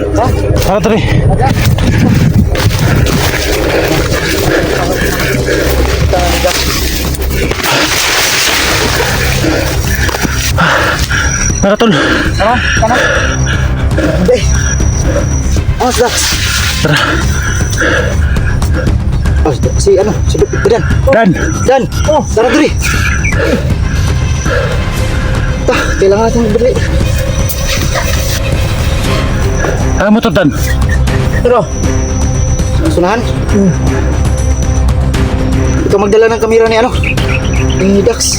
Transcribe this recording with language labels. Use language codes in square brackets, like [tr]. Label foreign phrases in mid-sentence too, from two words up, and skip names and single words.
[tl] Tara tara. Tara tol. Tara, tara. Hindi. Oh, Dax. Tara. Oh, si Dan. Dan. Dan. Oh, tara diri. Kailangan natin magbili. Ang motor Dan. Pero, sunahan. Ikaw magdala ng kamera ni ano? Ni Dax.